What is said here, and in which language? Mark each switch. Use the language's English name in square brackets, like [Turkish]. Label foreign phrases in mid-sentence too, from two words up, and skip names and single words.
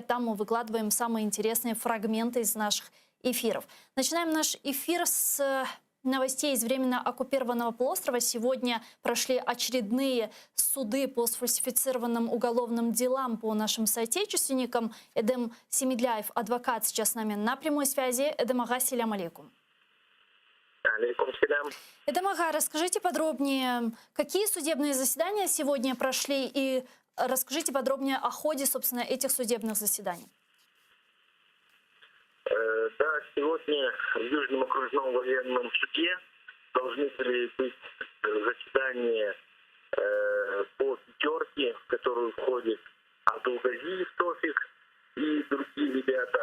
[Russian] Там мы выкладываем самые интересные фрагменты из наших эфиров. Начинаем наш эфир с новостей из временно оккупированного полуострова. Сегодня прошли очередные суды по сфальсифицированным уголовным делам по нашим соотечественникам. Эдем Семедляев, адвокат, сейчас с нами на прямой связи. [Crimean Tatar] Эдем ага, селям алейкум. Алейкум селям. [Russian] Эдем ага, расскажите подробнее, какие судебные заседания сегодня прошли, и расскажите подробнее о ходе, собственно, этих судебных заседаний. Да, сегодня в Южном окружном военном суде должны были быть заседания по пятерке, в которую входит Абдулгазиев Тофик и другие ребята.